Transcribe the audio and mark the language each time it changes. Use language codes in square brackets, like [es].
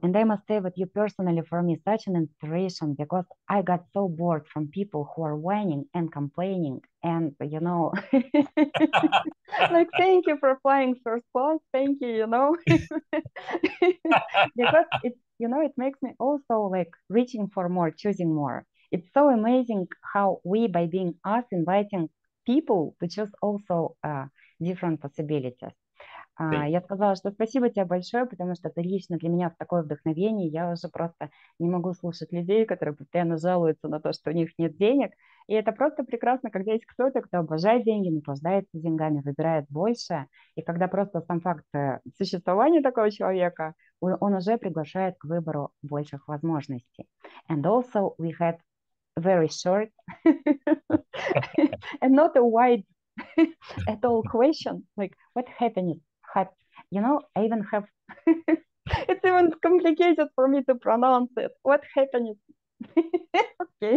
[en] And I must say that you personally, for me, such an inspiration because I got so bored from people who are whining and complaining and, like, thank you for flying first class. Thank you. Because it makes me also like reaching for more, choosing more. It's so amazing how we, by being us, inviting people to choose also different possibilities. Thank [ru] Я сказала, что спасибо тебе большое, потому что ты лично для меня такое вдохновение. Я уже просто не могу слушать людей, которые постоянно жалуются на то, что у них нет денег. И это просто прекрасно, когда есть кто-то, кто обожает деньги, наслаждается деньгами, выбирает больше. И когда просто сам факт существования такого человека, он уже приглашает к выбору больших возможностей. [en] And also we had very short and not a wide at all question, like what happiness had, I even have it's even complicated for me to pronounce it. What happiness? Okay.